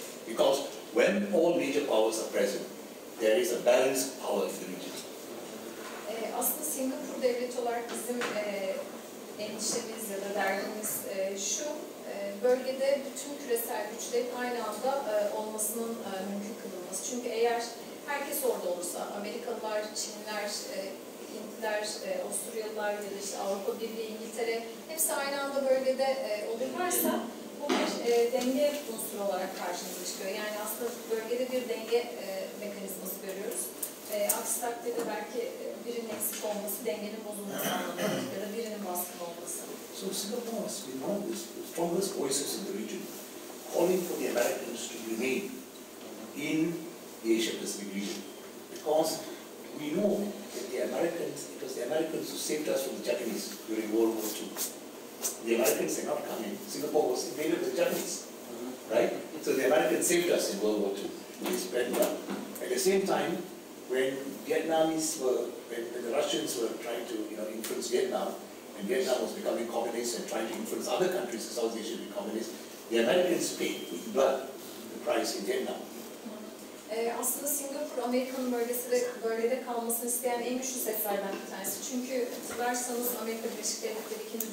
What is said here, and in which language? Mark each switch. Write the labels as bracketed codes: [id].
[en] Because when all major powers are present, there is a balanced power in the region. [tr] Aslında Singapur devleti olarak bizim endişemiz ya da derdimiz şu, bölgede bütün küresel güçlerin aynı anda olmasının mümkün kılınması. Çünkü eğer herkes orada olursa, Amerikalılar, Çinliler, Hintliler, Avusturyalılar ya da işte Avrupa Birliği, İngiltere hepsi aynı anda bölgede olurlarsa bu bir denge unsuru olarak karşımıza çıkıyor. Yani aslında bölgede bir denge mekanizması görüyoruz. Aksi takdirde belki birinin eksik olması, dengenin bozulması anlamında ya da birinin baskın olması. [en] So Singapore has been one of the strongest voices in the region, calling for the Americans to remain in the Asia-Pacific region, because we know that it was the Americans who saved us from the Japanese during World War II. The Americans had not come in. Singapore was invaded by the Japanese, right? So the Americans saved us in World War II. We spread it out. At the same time, when the Russians were trying to influence Vietnam, and Vietnam was becoming communist and trying to influence other countries in South Asia to be communist, the Americans paid with blood the price in Vietnam. [tr] Aslında Singapur, Amerika'nın bölgede kalmasını isteyen en güçlü seslerden bir tanesi. Çünkü hatırlarsanız Amerika Birleşik Devletleri 2.